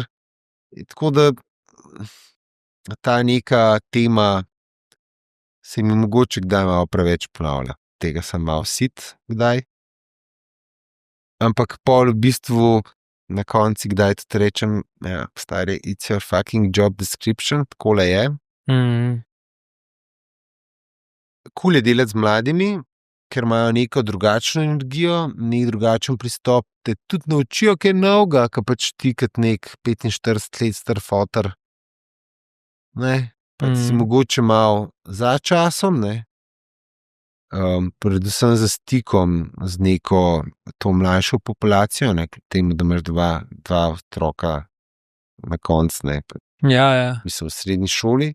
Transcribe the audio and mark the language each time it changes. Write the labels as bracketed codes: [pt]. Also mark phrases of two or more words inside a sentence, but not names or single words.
[sl] Tako da ta neka tema se mi mogoče kdaj malo preveč ponavlja. Tega sem malo sit kdaj. Ampak pol v bistvu na konci kdaj tudi rečem, ja, stari, [en] it's your fucking job description, [sl] takole je. Kul je delati z mladimi, ker imajo neko drugačno energijo, nek drugačen pristop, te tudi naučijo kaj novega, ko pač ti kot nek 45 let star foter, ne, pa si mogoče malo za časom, ne, predvsem za stikom z neko to mlajšo populacijo, ne, kljub temu, da imaš dva otroka na koncu, ne, mislim v srednji šoli.